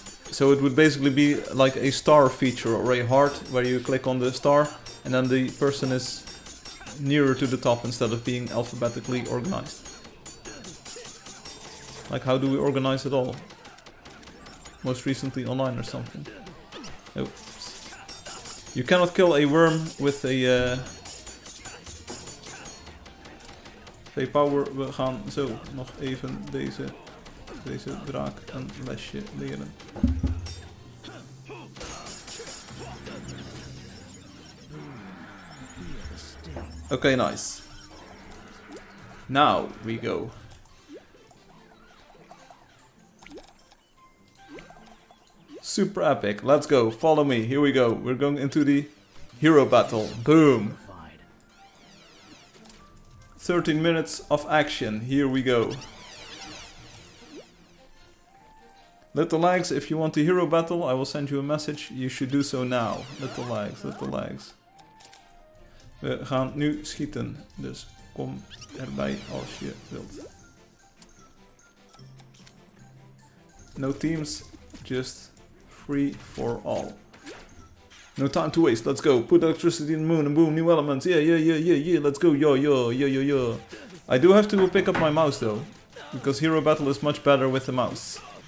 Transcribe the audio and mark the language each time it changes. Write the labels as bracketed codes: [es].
[en] So it would basically be like a star feature or a heart where you click on the star and then the person is nearer to the top instead of being alphabetically organized. Like, how do we organize it all? Most recently online or something. Oops. You cannot kill a worm with a V-power. [nl] We gaan zo nog even deze draak een lesje leren. [en] Okay, nice. Now we go. Super epic. Let's go. Follow me. Here we go. We're going into the hero battle. Boom. 13 minutes of action. Here we go. Little lags, if you want the hero battle, I will send you a message. You should do so now. Little lags, little lags. [nl] We gaan nu schieten. Dus kom erbij als je wilt. [en] No teams, just free for all. No time to waste, let's go. Put electricity in the moon and boom, new elements. Yeah, let's go, yo. I do have to pick up my mouse though. Because hero battle is much better with the mouse.